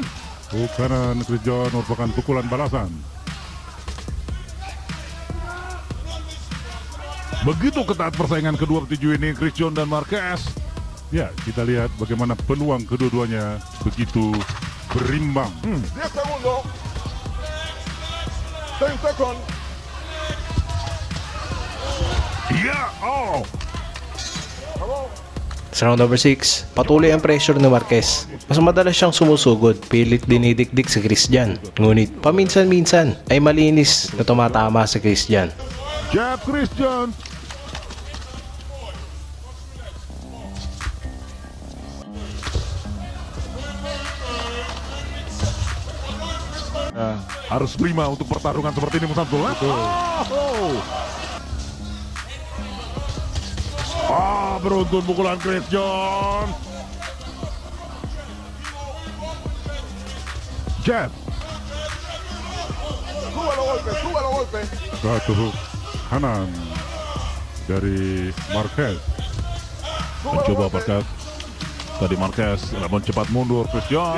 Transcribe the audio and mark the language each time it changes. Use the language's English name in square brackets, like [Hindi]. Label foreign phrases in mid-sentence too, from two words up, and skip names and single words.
[Indonesian] Hook kanan Christian merupakan pukulan balasan. Begitu ketat persaingan kedua petinju ini, Christian dan Marquez. Ya, kita lihat bagaimana peluang kedua-duanya begitu berimbang. [Spanish] 10 segundos. 10 seconds. [Indonesian] Ya, [Filipino] Sa [English] round number 6, [Filipino] patuloy ang pressure ni Marquez. Mas madalas siyang sumusugod, pilit dinidikdik si Christian. Ngunit paminsan-minsan ay malinis na tumatama si Christian. [Indonesian] jab Christian. Harus prima untuk pertarungan seperti ini, Musamsul. Beruntun pukulan Christian. Jab. [Spanish] Sube los golpes. [Indonesian] Satu hook kanan dari Marquez. Mencoba uppercut. Tadi Marquez namun cepat mundur Christian.